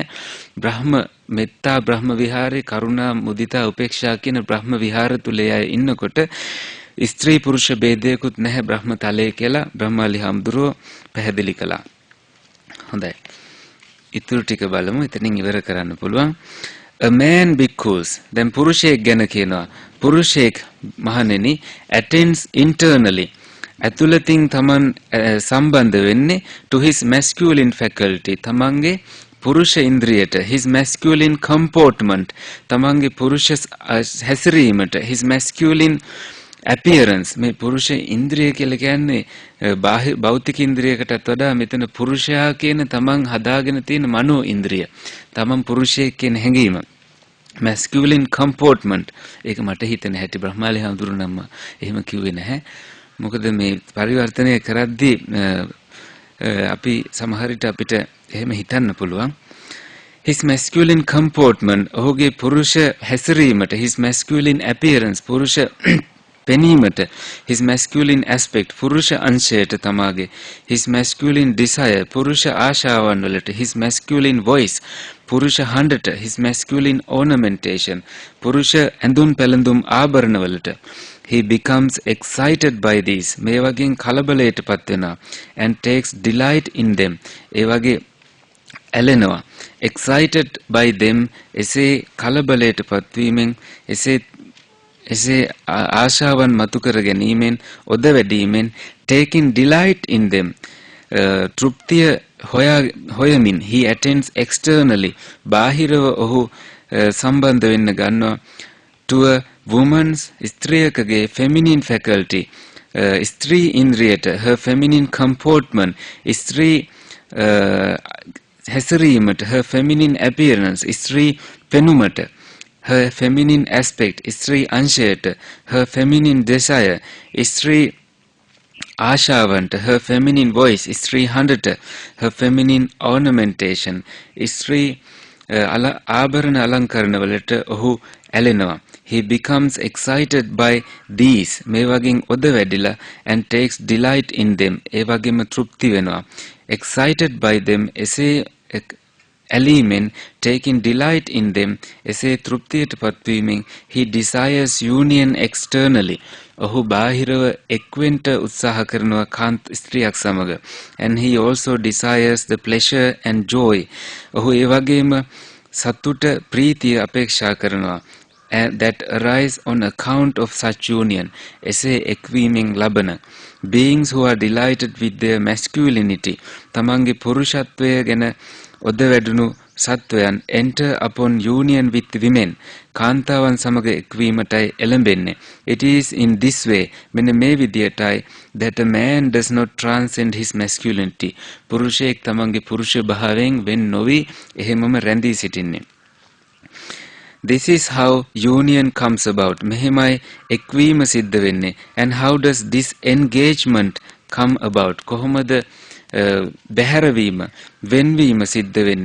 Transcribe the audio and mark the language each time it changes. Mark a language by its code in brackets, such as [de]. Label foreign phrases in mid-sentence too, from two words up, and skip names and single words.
[si] බ්‍රහ්ම මෙත්තා බ්‍රහ්ම විහාරේ, කරුණා මුදිතා උපේක්ෂා කියන බ්‍රහ්ම විහාර තුල අය ඉන්නකොට ස්ත්‍රී පුරුෂ ભેදයකුත් නැහැ බ්‍රහ්ම තලයේ කියලා බ්‍රහ්මාලි හාමුදුරුවෝ පැහැදිලි කළා. හොඳයි. ඉතුරු ටික බලමු. එතනින් ඉවර කරන්න පුළුවන්. [en] A man bhikkhus. [si] දැන් පුරුෂයෙක් ගැන කියනවා. පුරුෂයෙක් මහණෙනි [en] attends internally. [si] ඇතුළතින් තමන් සම්බන්ධ වෙන්නේ [en] to his masculine faculty. [si] තමන්ගේ පුරුෂ ඉන්ද්‍රියට, [en] his masculine comportment. [si] තමන්ගේ පුරුෂ හැසිරීමට, [en] his masculine appearance. [si] මේ පුරුෂ ඉන්ද්‍රිය කියලා කියන්නේ භෞතික ඉන්ද්‍රියකටත් වඩා මෙතන පුරුෂයා කියන තමන් හදාගෙන තියෙන මනෝ ඉන්ද්‍රිය. තමන් පුරුෂයෙක් කියන හැඟීම. [en] masculine comportment. [si] ඒක මට හිතෙන හැටි බ්‍රහ්මාලි හඳුරුනම්ම එහෙම කිව්වේ නැහැ. මොකද මේ පරිවර්තනය කරද්දී අපි සමහර විට අපිට එහෙම හිතන්න පුළුවන්. [en] His masculine comportment. [si] ඔහුගේ පුරුෂ හැසිරීමට, [en] his masculine appearance. [si] පුරුෂ පෙනීමට, [en] his masculine aspect, [si] පුරුෂ අංශයට තමාගේ, [en] his masculine desire, [si] පුරුෂ ආශාවන් වලට, [en] his masculine voice, [si] පුරුෂ හඬට, [en] his masculine ornamentation, [si] පුරුෂ ඇඳුම් පැළඳුම් ආභරණ වලට. [en] He becomes excited by these. [si] මේ වගේ කලබලයටපත් වෙනවා. [en] And takes delight in them. [si] ඒ වගේ ඇලෙනවා. [en] Excited by them. [si] එසේ කලබලයටපත් වීමෙන්, එසේ ආශාවන් මතු කර ගැනීමෙන්, ඔද වැඩීමෙන්, [en] taking delight in them. [si] තෘප්තිය හොයමින්, [en] he attends externally. [si] බාහිරව ඔහු සම්බන්ධ වෙන්න ගන්නවා [en] to a woman's, ස්ත්‍රියකගේ feminine faculty. [si] ස්ත්‍රී ඉන්ද්‍රියට, [en] her feminine comportment. [si] ස්ත්‍රී හැසිරීමට, [en] her feminine appearance. [si] ස්ත්‍රී පෙනුමට, [en] her feminine aspect. [si] ස්ත්‍රී අංශයට, [en] her feminine desire. [si] ස්ත්‍රී ආශාවන්ට [en] her feminine voice [si] ස්ත්‍රී හඬට [en] her feminine ornamentation [si] ස්ත්‍රී ආභරණ අලංකරණ වලට ඔහු ඇලෙනවා. [en] He becomes excited by these [si] මේ වගේන් ඔද වැඩිලා [en] and takes delight in them [si] ඒ වගේම තෘප්ති වෙනවා. [en] Excited by them [si] එසේ ඇලීමෙන් [en] taking delight in them [si] එසේ තෘප්තියට පත්වීමෙන් [en] he desires union externally ඔහු [si] බාහිරව එක්වෙන්ට උත්සාහ කරනවා කාන්ත ස්ත්‍රියක් සමග [en] and he also desires the pleasure and joy [si] ඔහු ඒ වගේම සතුට ප්‍රීතිය අපේක්ෂා කරනවා [en] that arise on account of such union [si] එසේ එක්වීමෙන් ලබන [en] beings who are delighted with their masculinity [si] තමන්ගේ පුරුෂත්වය ගැන ඔද වැඩුණු සත්වයන් [en] enter upon union with women [si] කාන්තාවන් සමග එක්වීමටයි එළඹෙන්නේ. [en] It is in this way [si] මෙන්න මේ විදියටයි [en] that a man does not transcend his masculinity [si] පුරුෂයෙක් තමන්ගේ පුරුෂ භාවයෙන් වෙන් නොවි එහෙමම රැඳී සිටින්නේ. [en] This is how union comes about. [si] මෙහෙමයි එක්වීම සිද්ධ වෙන්නේ. [en] And how does this engagement come about? [si] කොහොමද බැහැරවීම වෙන්වීම සිද්ධ වෙන්නේ?